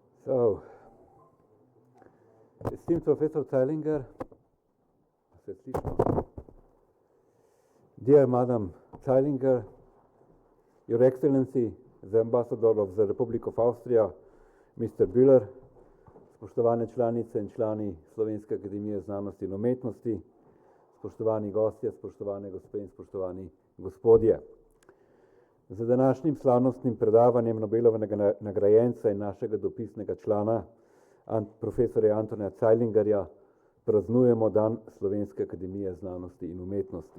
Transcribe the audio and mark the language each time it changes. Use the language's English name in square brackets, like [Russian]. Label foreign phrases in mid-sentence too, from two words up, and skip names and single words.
[English] So, esteemed Professor Zeilinger, dear Madam Zeilinger, Your Excellency, the Ambassador of the Republic of Austria, Mr. [Slovenian] Bühler, spoštovane članice in člani Slovenske akademije znanosti in umetnosti, spoštovani gostje, spoštovane gospe in spoštovani gospodje. Za današnjim slavnostnim predavanjem Nobelovega nagrajenca in našega dopisnega člana, profesorja Antona Zeilingerja, praznujemo dan Slovenske akademije znanosti in umetnosti.